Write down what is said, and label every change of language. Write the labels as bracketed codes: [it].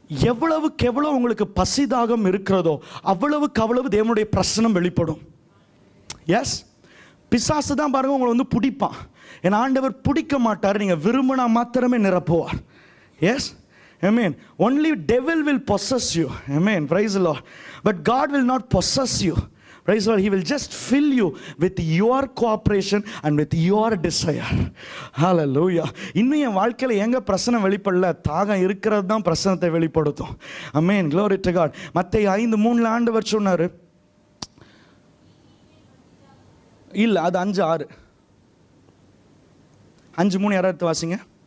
[ta] எவ்வளவுக்கு எவ்வளவு உங்களுக்கு பசிதாகம் இருக்கிறதோ அவ்வளவுக்கு அவ்வளவு தேவனுடைய பிரசன்னம் வெளிப்படும். எஸ், பிசாசு தான் பாருங்க உங்களை வந்து பிடிப்பான். என் ஆண்டவர் பிடிக்க மாட்டார், நீங்க விரும்பினா மாத்திரமே நிரப்புவார். [en] Yes, amen. Only devil will possess you. Amen. Praise the Lord. But God will not possess you. Praise the Lord. He will just fill you with your cooperation and with your desire. Hallelujah. [ta] இன்னும் என் வாழ்க்கையில் எங்க பிரசனம் வெளிப்படல, தாகம் இருக்கிறது தான் பிரசனத்தை வெளிப்படுத்தும். Amen. [en] Glory to God. [ta] மத்தேயு 5:3 ஆண்டவர் சொன்னாரு, இல்ல அது 5:6 5:3 யாராவது வாசிங்க.